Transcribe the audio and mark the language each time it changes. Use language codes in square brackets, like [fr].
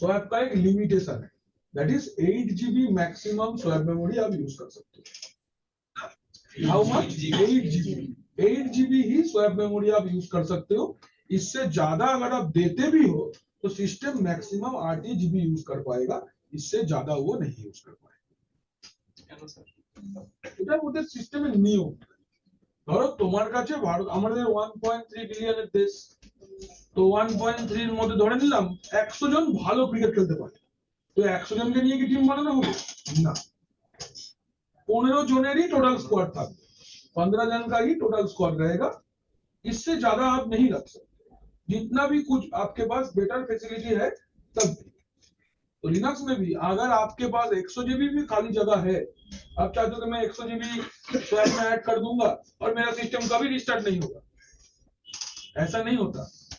[hi] Swap का एक limitation है, that is 8 GB maximum swap memory आप यूज कर सकते हो। How much? 8 GB। 8 GB he swap memory आप यूज कर सकते हो। इससे ज्यादा अगर आप देते भी हो तो सिस्टम मैक्सिमम 8 GB यूज कर पाएगा, इससे ज्यादा वो नहीं यूज कर पाएगा। [bn] এটা ওদের সিস্টেমের নিয়ম। ধরো তোমার কাছে ভারত আমাদের 1.3 বিলিয়নের দেশ, তো 1.3 এর মধ্যে ধরে নিলাম 100 জন ভালো ক্রিকেট খেলতে পারে, তো 100 জনকে নিয়ে কি টিম বানানো হবে? না, 15 জনেরই টোটাল স্কোয়াড থাকবে, [hi] 15 जन का ही टोटल स्क्वाड रहेगा, इससे ज्यादा आप नहीं रख सकते। जितना भी कुछ आपके पास बेटर फैसिलिटी है तब भी। तो लिनक्स में भी अगर आपके पास 100 GB भी खाली जगह है, आप चाहते हो कि मैं 100 GB स्वैप में ऐड कर दूंगा और मेरा सिस्टम कभी रिस्टार्ट नहीं होगा, ऐसा नहीं होता।